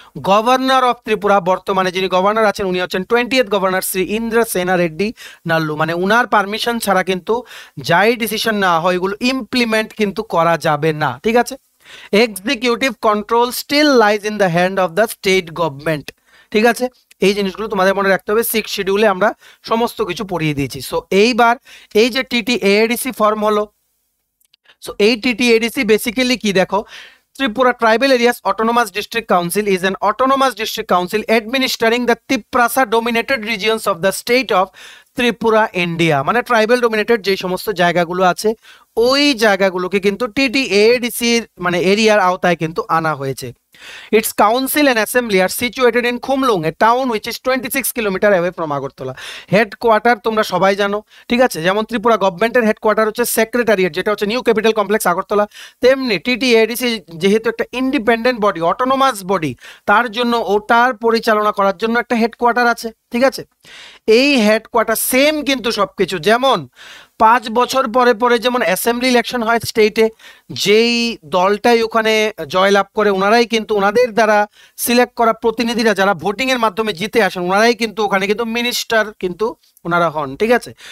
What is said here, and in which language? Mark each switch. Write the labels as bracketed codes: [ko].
[bn] Governor of Tripura বর্তমানে যিনি governor আছেন উনি হচ্ছেন 20th গভর্নর শ্রী ইন্দ্রসেনা রেড্ডি নাল্লু। মানে উনার পারমিশন ছাড়া কিন্তু যাই ডিসিশন না হয় এগুলো ইমপ্লিমেন্ট কিন্তু করা যাবে না, ঠিক আছে। [en] executive control still lies in the hand of the state government, [bn] ঠিক আছে। এই জিনিসগুলো তোমাদের মনে রাখতে হবে। 6 শিডিউলে আমরা সমস্ত কিছু পড়িয়ে দিয়েছি। সো এইবার এই যে টিটিএডিসি ফর্ম হলো, সো এই টিটিএডিসি বেসিক্যালি কি দেখো, [en] Tripura Tribal Areas Autonomous District Council is an autonomous district council administering the Tiprasa dominated regions of the state of Tripura India. [bn] মানে ট্রাইবাল ডোমিনেটেড যে সমস্ত জায়গাগুলো আছে ওই জায়গাগুলোকে কিন্তু টিটিএডিসির মানে এরিয়ার আওতায় কিন্তু আনা হয়েছে। [en] Its council and assembly are situated in Khumlung, a town which is 26 kilometer away from Agartala. [bn] Headquarter তোমরা সবাই জানো, ঠিক আছে। যেমন ত্রিপুরা গভর্নমেন্টের হেডকোয়ার্টার হচ্ছে সেক্রেটারিয়েট, যেটা হচ্ছে নিউ ক্যাপিটাল কমপ্লেক্স আগরতলা, তেমনি টিটিএডিসি যেহেতু একটা ইন্ডিপেন্ডেন্ট বডি, অটোনোমাস বডি, তার জন্য ওটার পরিচালনা করার জন্য একটা হেডকোয়ার্টার আছে, ঠিক আছে। এই হেডকোয়ার্টার সেম কিন্তু সবকিছু, যেমন 5 বছর পরে পরে যেমন অ্যাসেম্বলি ইলেকশন হয় স্টেটে, যেই দলটাই ওখানে জয়লাভ করে ওনারাই কিন্তু ওনাদের দ্বারা সিলেক্ট করা প্রতিনিধিরা যারা ভোটিং এর মাধ্যমে জিতে আসেন ওনারাই কিন্তু ওখানে কিন্তু মিনিস্টার কিন্তু ওনারা হন, ঠিক আছে।